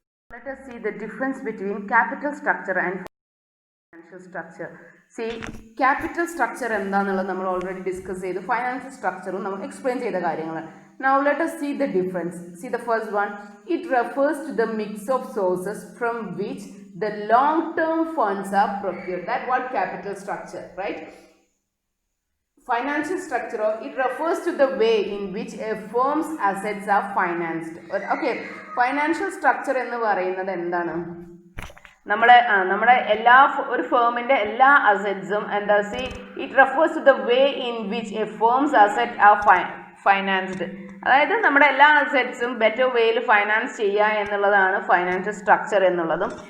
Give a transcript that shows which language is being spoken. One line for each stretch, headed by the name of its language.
English: Let us see the difference between capital structure and financial structure.
Malayalam: Capital structure എന്താണെന്നുള്ളത് നമ്മൾ already discuss ചെയ്തു. Financial സ്ട്രക്ചറും നമ്മൾ explain ചെയ്ത കാര്യങ്ങൾ.
English: Now let us see the difference. See the first one. It refers to the mix of sources from which the long-term funds are procured. That what capital structure, right? Financial structure, it refers to the way in which a firm's assets are financed.
Malayalam: Okay, financial structure എന്ന് പറയുന്നത് എന്താണ്? നമ്മുടെ ഒരു ഫേമിൻ്റെ എല്ലാ അസറ്റ്സും എന്താ?
English: It refers to the way in which a firm's asset are financed.
Malayalam: അതായത് നമ്മുടെ എല്ലാ അസറ്റ്സും ബെറ്റർ വേയിൽ ഫൈനാൻസ് ചെയ്യുക എന്നുള്ളതാണ് ഫൈനാൻഷ്യൽ സ്ട്രക്ചർ എന്നുള്ളതും.